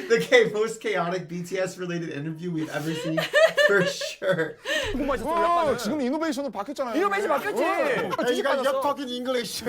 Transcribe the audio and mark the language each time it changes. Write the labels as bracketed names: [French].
[English] chaotic, most chaotic BTS related interview we've ever seen for sure. [Korean] 정말 있었어 우리 아빠는. 지금 이노베이션으로 바뀌었잖아요. 이노베이션 바뀌었지. [English] Hey, you guys, you're talking English.